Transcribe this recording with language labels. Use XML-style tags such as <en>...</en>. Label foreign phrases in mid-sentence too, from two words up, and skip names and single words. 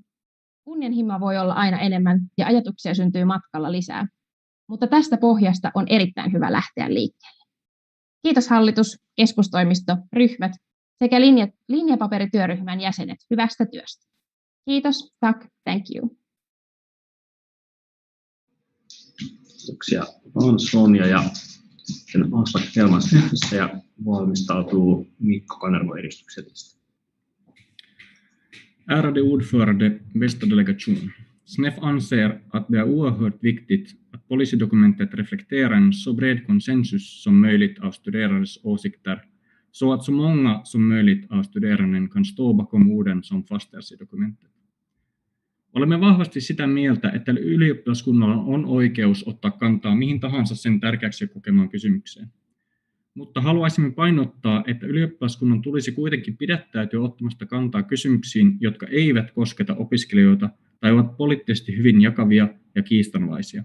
<fi>Kunnianhimoa voi olla aina enemmän ja ajatuksia syntyy matkalla lisää, mutta tästä pohjasta on erittäin hyvä lähteä liikkeelle. Kiitos hallitus, keskustoimisto, ryhmät sekä linjapaperityöryhmän jäsenet hyvästä työstä. Kiitos, tack, thank you. Kiitoksia vaan Sonja, ja sitten Aslak Felman SNEFissä ja valmistautuu Mikko Kanervo edistyksellisestä.</fi> <sv>Ärade ordförande, bästa delegation. SNEF anser att det är oerhört viktigt att policydokumentet reflekterar en så bred konsensus som möjligt av studerares åsikter, så att så många som möjligt av studeranden kan stå bakom orden som fastställs i dokumentet.</sv> <fi>Olemme vahvasti sitä mieltä, että ylioppilaskunnalla on oikeus ottaa kantaa mihin tahansa sen tärkeäksi kokemaan kysymykseen. Mutta haluaisimme painottaa, että ylioppilaskunnan tulisi kuitenkin pidättäytyä ottamasta kantaa kysymyksiin, jotka eivät kosketa opiskelijoita tai ovat poliittisesti hyvin jakavia ja kiistanalaisia.</fi>